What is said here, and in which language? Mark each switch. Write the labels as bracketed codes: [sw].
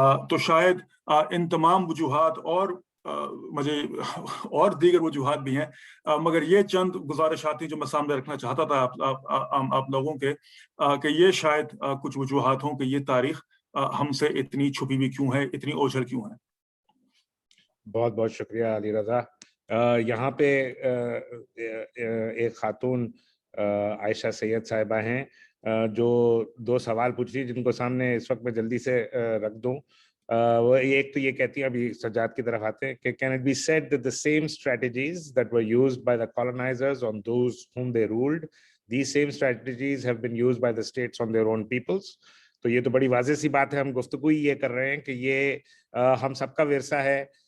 [ur] تو شاید ان تمام وجوہات مجھے اور دیگر وجوہات بھی ہیں، مگر یہ چند گزارشات جو میں سامنے رکھنا چاہتا تھا آپ لوگوں کے، کہ یہ شاید کچھ وجوہات ہوں کہ یہ تاریخ ہم سے اتنی چھپی ہوئی کیوں ہے، اتنی اوجھل کیوں ہے. بہت بہت شکریہ علی رضا. یہاں پہ ایک خاتون عائشہ سید صاحبہ ہیں جو 2 سوال پوچھ رہی، جن کو سامنے اس وقت میں جلدی سے رکھ دوں. وہ ایک تو یہ کہتی ہیں، ابھی سجاد کی طرف آتے ہیں، کہ [en] can it be said that the same strategies that were used by the colonizers on those whom they ruled, these same strategies have been used by the states on their own peoples. [ur] تو یہ تو بڑی واضح سی بات ہے. ہم گفتگو یہ کر رہے ہیں کہ یہ ہم سب کا ورثہ ہے.